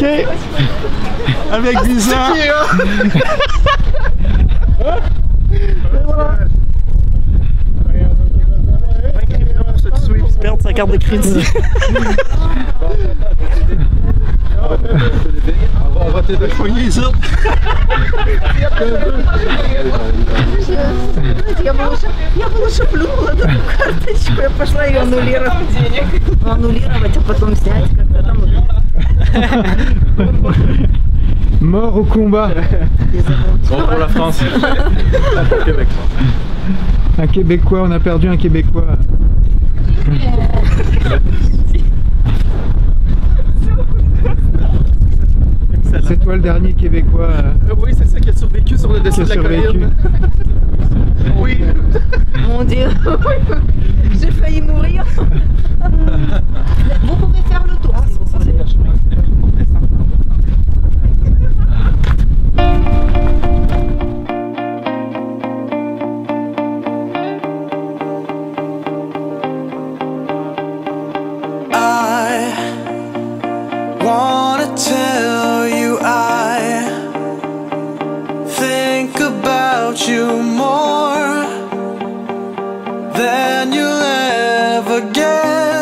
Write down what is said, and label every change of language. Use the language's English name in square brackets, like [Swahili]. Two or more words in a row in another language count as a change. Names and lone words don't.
[French] avec 10 ans. Et voilà. Pour se tuer et perdre sa carte de crédit. On va t'aider à soigner ça. [Russian] Я лучше плюнула эту карточку, я пошла ее аннулировать. Аннулировать, а потом снять как-то там. [French] Mort au combat. Bon pour la France. Pour Québec. Un Québécois, on a perdu un Québécois. C'est toi le dernier Québécois Oui, c'est ça qui a survécu sur le qui dessus a de la survécu. colline. Oui. Mon Dieu, j'ai failli mourir. Vous pouvez faire le tour. Si vous Ça, c'est le chemin. [English] I wanna tell you I think about you more than you'll ever get.